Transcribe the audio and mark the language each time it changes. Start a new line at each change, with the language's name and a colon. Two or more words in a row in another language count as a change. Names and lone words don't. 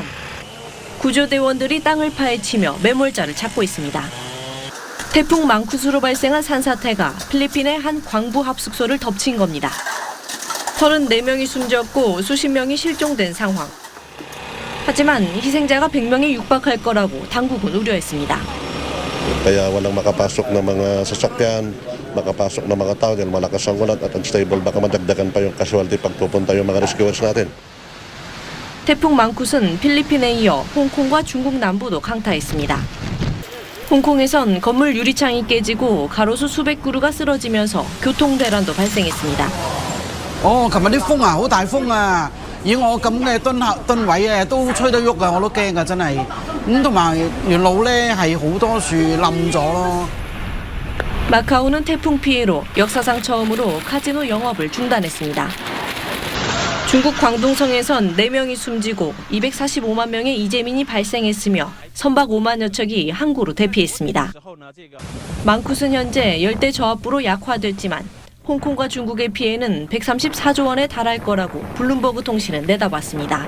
Korean: 구조대원들이 땅을 파헤치며 매몰자를 찾고 있습니다. 태풍 망쿠스로 발생한 산사태가 필리핀의 한 광부 합숙소를 덮친 겁니다. 34명이 숨졌고 수십 명이 실종된 상황. 하지만 희생자가 100명에 육박할 거라고 당국은 우려했습니다.
Filipino: Kaya walang makapasok na mga sasakyan, makapasok na mga tao dahil malakas ang ulan at unstable, baka madagdagan pa yung casualty pag pupunta yung mga rescuers natin.
Korean: 태풍 망쿠스는 필리핀에 이어 홍콩과 중국 남부도 강타했습니다. 홍콩에선 건물 유리창이 깨지고 가로수 수백 그루가 쓰러지면서 교통대란도 발생했습니다.
Cantonese: 琴日啲風啊，好大風啊！以我咁嘅噸位啊，都吹得喐啊，我都驚啊，真係。咁同埋沿路咧係好多樹冧咗咯。
Korean: 마카오는 태풍 피해로 역사상 처음으로 카지노 영업을 중단했습니다. 중국 광둥성에선 4명이 숨지고 245만 명의 이재민이 발생했으며 선박 5만여 척이 항구로 대피했습니다. 망쿠스는 현재 열대 저압부로 약화됐지만 홍콩과 중국의 피해는 134조 원에 달할 거라고 블룸버그 통신은 내다봤습니다.